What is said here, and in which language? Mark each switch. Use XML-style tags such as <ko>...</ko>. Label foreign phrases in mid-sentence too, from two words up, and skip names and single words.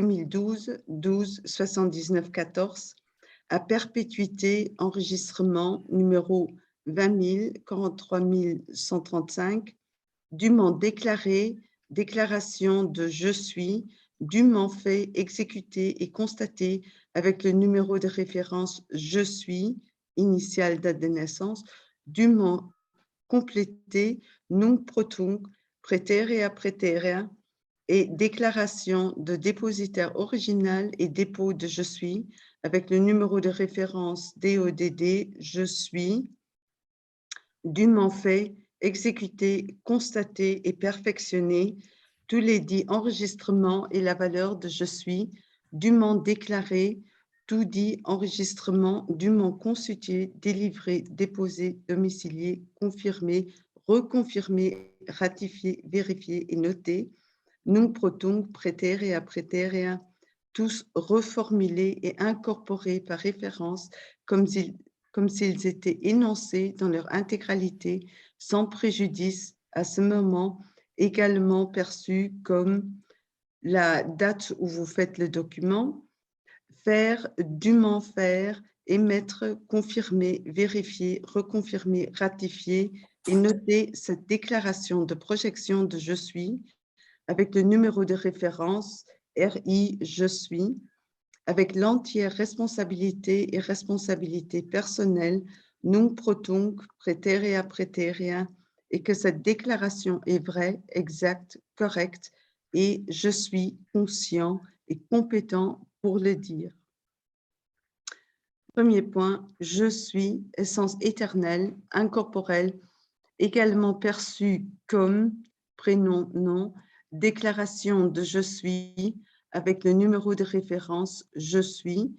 <fr>2012-12-79-14 à perpétuité enregistrement numéro 20 43 135, dûment déclaré, déclaration de je suis, dûment fait, exécuté et constaté avec le numéro de référence je suis, initiale date de naissance, dûment complété,</fr> <la>nunc pro tunc, praeterea praeterea,</la> <fr>et déclaration de dépositaire original et dépôt de je suis, avec le numéro de référence DODD, je suis, dûment fait, exécuté, constaté et perfectionné, tous les dits enregistrements et la valeur de je suis, dûment déclaré, tout dit enregistrement, dûment constitué, délivré, déposé, domicilié, confirmé, reconfirmé, ratifié, vérifié et noté,</fr> <la>nunc pro tunc, praeterea praeterea,</la> <fr>tous reformulés et incorporés par référence comme s'ils étaient énoncés dans leur intégralité, sans préjudice, à ce moment également perçus comme la date où vous faites le document, faire, dûment faire, émettre, confirmer, vérifier, reconfirmer, ratifier et noter cette déclaration de projection de je suis avec le numéro de référence RI je suis, avec l'entière responsabilité et responsabilité personnelle,</fr> <la>nunc pro tunc, praeterea praeterea,</la> <fr>et que cette déclaration est vraie, exacte, correcte, et je suis conscient et compétent pour le dire. Premier point, je suis, essence éternelle, incorporelle, également perçue comme, prénom, nom, déclaration de je suis, avec le numéro de référence je suis,</fr>